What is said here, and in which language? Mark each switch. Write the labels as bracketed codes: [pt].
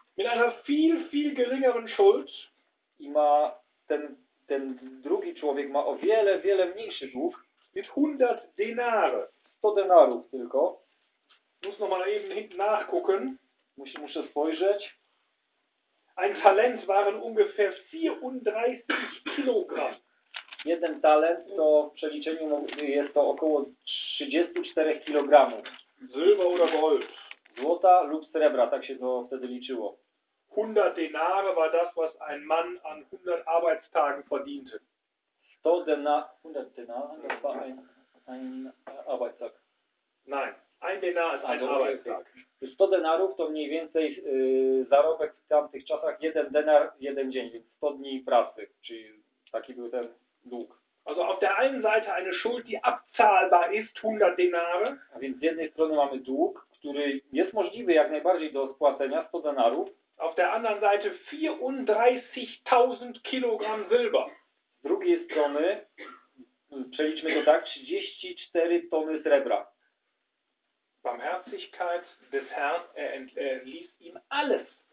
[de] Mit einer viel, viel geringeren Schuld. [pl] I ma ten drugi człowiek ma o wiele, wiele mniejszy dług. [de] Mit 100 denare. [pl] 100 denarów tylko. [de] Muss noch mal eben hinten nachgucken. [pl] Muszę spojrzeć. [de] Ein Talent waren ungefähr 34 Kilogramm. [pl] Jeden Talent to w przeliczeniu jest to około 34 kilogramów. [de] Silber oder Gold. [pl] Złota lub srebra, tak się to wtedy liczyło. [de] 100 denare war das, was ein Mann an 100 Arbeitstagen verdiente. 100 denare, das war ein Arbeitstag. Nein. Ein denar ist ein Arbeitstag. [pl] 100 denarów to mniej więcej zarobek w tamtych czasach. Jeden denar, jeden dzień. Więc 100 dni pracy. Czyli taki był ten dług. A [de] Also auf der einen Seite eine Schuld, die abzahlbar ist, 100 Denare. [pl] A więc z jednej strony mamy dług, który jest możliwy jak najbardziej do spłacenia, 100 denarów. [de] Auf der anderen Seite 34.000 Kilogramm Silber. [pl] Z drugiej strony, przeliczmy to tak, 34 tony srebra. [de] Barmherzigkeit des Herrn, er ließ ihm alles.